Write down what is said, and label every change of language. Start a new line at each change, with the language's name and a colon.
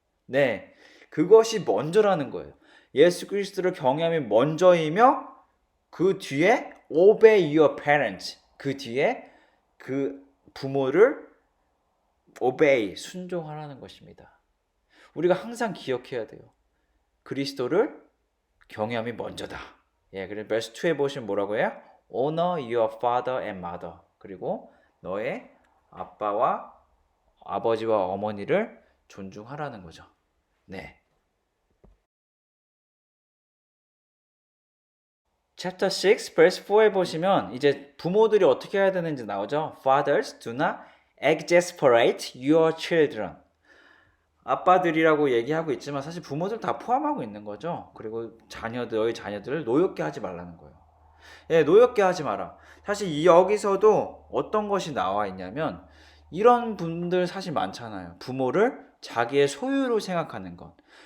Korean: 네, 그것이 먼저라는 거예요. 예수 그리스도를 경외함이 먼저이며 그 뒤에
English: obey your parents,
Korean: 그 뒤에 그 부모를
English: obey,
Korean: 순종하라는 것입니다. 우리가 항상 기억해야 돼요. 그리스도를 경외함이 먼저다. 예, 그래서 verse 2에 보시면 뭐라고 해요?
English: Honor your father and mother.
Korean: 그리고 너의 아빠와 아버지와 어머니를 존중하라는 거죠. 네. Chapter 6 verse 4에 보시면 이제 부모들이 어떻게 해야 되는지 나오죠.
English: Fathers, do not exasperate your children.
Korean: 아빠들이라고 얘기하고 있지만 사실 부모들 다 포함하고 있는 거죠. 그리고 너희 자녀들을 노엽게 하지 말라는 거예요. 예, 노엽게 하지 마라. 사실 여기서도 어떤 것이 나와 있냐면 이런 분들 사실 많잖아요. 부모를 자기의 소유로 생각하는 것.